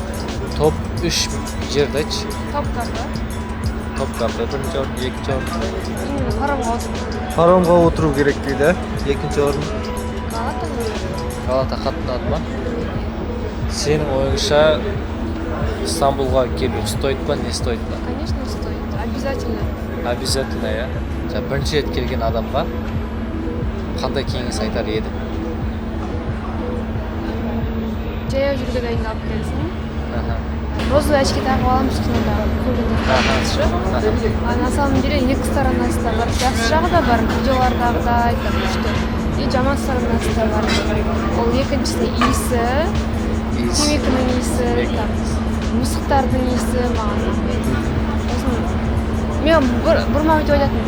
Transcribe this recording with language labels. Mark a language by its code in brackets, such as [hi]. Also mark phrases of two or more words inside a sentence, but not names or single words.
[kk] Топ 3 жерді айтшы. Топтарда. Топтарда бірінші орын, екінші орын. Паромға отырып. Паромға отыру керек дейді. Екінші орын. Галата қатынады ма? Сенің ойыңша Стамбулға келу стоит па, не стоит па? [ru] Конечно, стоит. Обязательно. Обязательно, я. [kk] Бірінші рет келген адамға қандай кеңес айтар еді? Жаяу жүрге дайындалып келсін. [ru] Розовый очки [kk] тағып аламыз кинода көргенде. [ru] На самом деле [kk] екі сторонасы да бар. Жақсы жағы да бар, видеолардағыдай, күшті. И жаман сторонасы да бар. Ол екіншісі иісі, темекінің иісі, мысықтардың иісі маған. Мен бұрма өте ойлайтын.